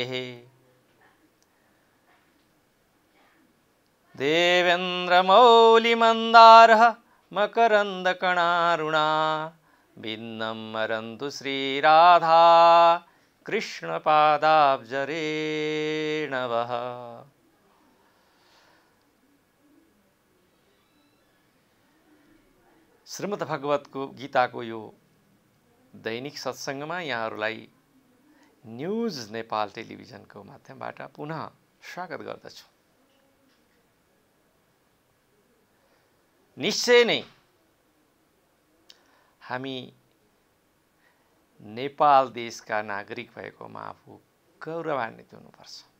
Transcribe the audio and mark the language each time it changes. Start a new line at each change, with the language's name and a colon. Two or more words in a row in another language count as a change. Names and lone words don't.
Sanskrit: देवेन्द्रमौलिमन्दारः मकरन्दकणारुणा भिन्नं मरन्तु श्रीराधा कृष्णपादाब्जरेणवः।
Nepali: श्रीमद् भगवतको गीताको यो दैनिक सत्सङ्गमा यहाँहरूलाई न्युज नेपाल टेलिभिजनको माध्यमबाट पुनः स्वागत गर्दछु। निश्चय नै हामी नेपाल देशका नागरिक भएकोमा आफू गौरवान्वित हुनुपर्छ।